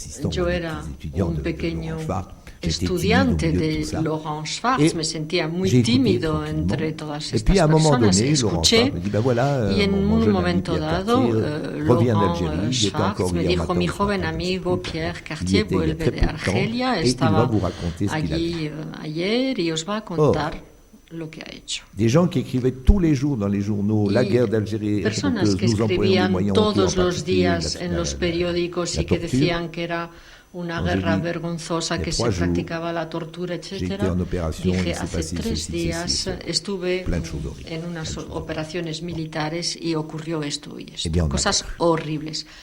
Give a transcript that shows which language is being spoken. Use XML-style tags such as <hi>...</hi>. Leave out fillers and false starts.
<es>Yo era un pequeño estudiante de Laurent Schwartz, me sentía muy tímido entre todas estas personas. Escuché y en un momento dado Laurent Schwartz me dijo: mi joven amigo Pierre Cartier vuelve de Argelia, estaba allí ayer y os va a contar lo que ha hecho.</es> <fr>Des gens qui écrivaient tous les jours dans les journaux la guerre d'Algérie,</fr> <es>personas que escribían todos los días en los periódicos y que decían que era una guerra vergonzosa, que se practicaba la tortura, etcétera. Dije, hace 3 días estuve en unas operaciones militares y ocurrió esto y esto, cosas horribles.</es>